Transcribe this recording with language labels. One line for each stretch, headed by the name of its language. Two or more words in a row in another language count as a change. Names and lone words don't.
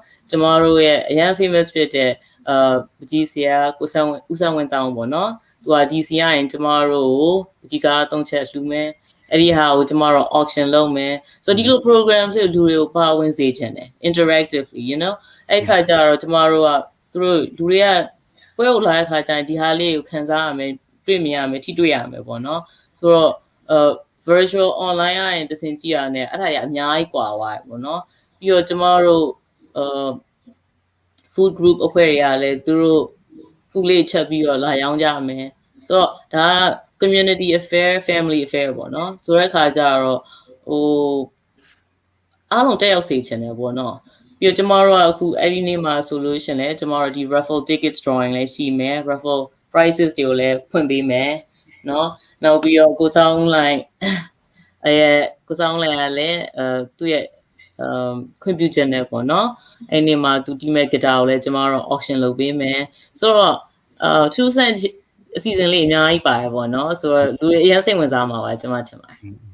Burmese: ကျမတို့ရဲ့အရန် famous ဖြစ်တဲ့ပကြီးဆရာဦးဆန်းဝင်းတောင်းပေါ့နော်သူကဒီစီရရင်ကျမတို့ကိုပကြီးက3ချက်လှူမယ်အဲ့ဒီဟာကိုကျမတို့ auction လုပ်မယ်ဆိုတော့ဒီလို program တွေလူတွေကိုပါဝင်စေချင်တယ်
English: interactively you know
Burmese: အဲ့ခါကျတော့ကျမတို့ကသူတို့လူတွေကပွဲကိုလာတဲ့ခါကျရင်ဒီဟာလေးကိုခန်းစားရမယ်တွေ့မြင်ရမယ်ထိတွေ့ရမယ်ပေါ့နော်ဆိုတော့
English: virtual online
Burmese: ရရင်တစင်ကြည့်ရတဲ့အဲ့ဒါရအများကြီးကွာသွားတယ်ပေါ့နော်ပြီးတော့ကျမတို့
English: food group
Burmese: အဖွဲ့တွေကလည်းသူတို့ food လေးချက်ပြီးတော့လာရောင်းကြမယ်ဆိုတော့ဒါက
English: community affair family affair
Burmese: ပေါ့နော်ဆိုတဲ့အခါကျတော့အား လုံးတက်ရောက်စေချင်တယ်ပေါ့နော်ပြီးတော့ကျမတို့ကအခုအဲ့ဒီနေ့မှာဆိုလို့ရှင်လဲကျမတို့ဒီ
English: raffle tickets drawing
Burmese: လည်းရှိမယ်
English: raffle prizes
Burmese: တွေကိုလည်းဖွင့်ပေးမယ်နော်နောက်ပြီးတော့ကိုဆောင်လိုက်ကိုဆောင်လိုက်ကလည်းသူ့ရဲ့ခွင့်ပြုချက်နဲ့ပေါ့နော်အဲ့ဒီမှာသူဒီမဲ့ guitar ကိုလည်းကျမတို့ auction လုပ်ပေးမယ်ဆိုတော့
English: true sense
Burmese: အစီအစဉ်လေးအများကြီးပါတယ်ပေါ့နော်ဆိုတော့လူတွေအရင်စိတ်ဝင်စားမှာပါကျမထင်ပါတယ်